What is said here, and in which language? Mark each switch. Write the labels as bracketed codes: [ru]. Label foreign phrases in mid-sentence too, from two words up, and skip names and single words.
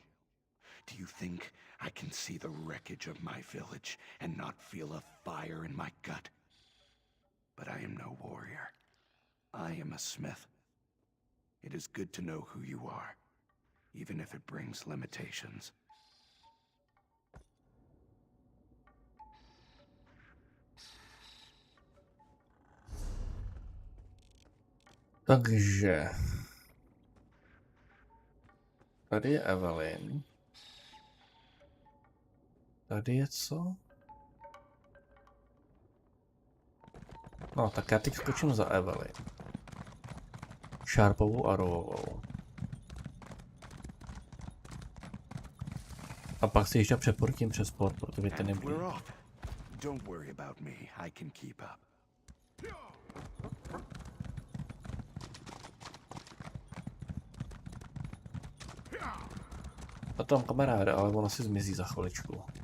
[en] Do you think I can see the wreckage of my village and not feel a fire in my gut? But I am no warrior. I am a smith. It is good to know who you are, even if it brings limitations. [cs] Takže tady je Evelyn. Tady je co? No, tak já teď skočím za Evelyn. Šárpovou a rovovou. A pak si ještě přeportím přes port, protože ten nebude. [en] Don't worry about me. I can keep up. [cs] A tam kamaráde, ale ona si zmizí za chviličku.